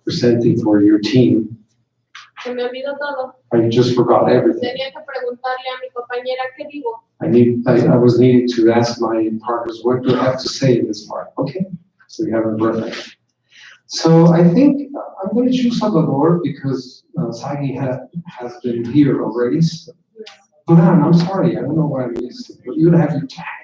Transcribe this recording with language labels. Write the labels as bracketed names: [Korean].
[English] presenting for your team, [Spanish] se me olvidó todo. [English] I just forgot everything. [Spanish] Tenía que preguntarle a mi compañera qué digo. [English] I was needing to ask my partners, what do I have to say in this part? Okay, so you have a reference. So I think I'm going to choose Salvador because Sagi has been here already. So. Duran, I'm sorry, I don't know why I missed it, but you have your tag.